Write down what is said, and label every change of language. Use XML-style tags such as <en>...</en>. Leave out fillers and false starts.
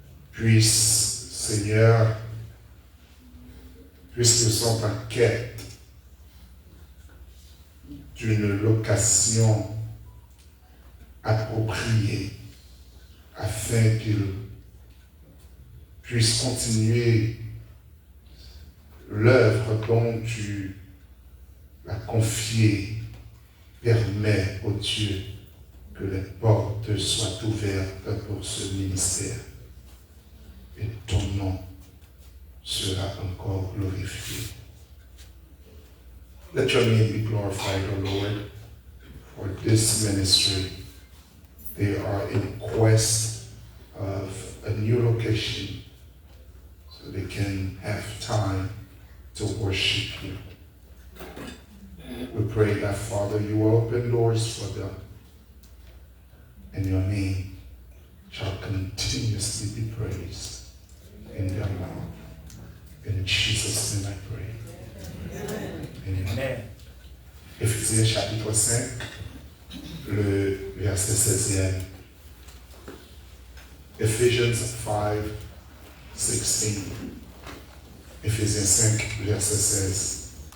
<fr>Puisse, Seigneur, puisqu'ils sont en quête d'une location appropriée, afin qu'ils puissent continuer l'œuvre dont tu l'as confiée, permet, ô Dieu, que les portes soient ouvertes pour ce ministère. Et ton nom sera encore glorifié.</fr> <en>Let your name be glorified, O Lord, for this ministry. They are in quest of a new location so they can have time to worship you. We pray that, Father, you will open doors for them, and your name shall continuously be praised in their mouth. In Jesus' name I pray. Amen.</en> <fr>Éphésiens chapitre 5, le verset 16e.</fr> <en>Ephesians 5, 16.</en> <fr>Éphésiens 5, verset 16.</fr>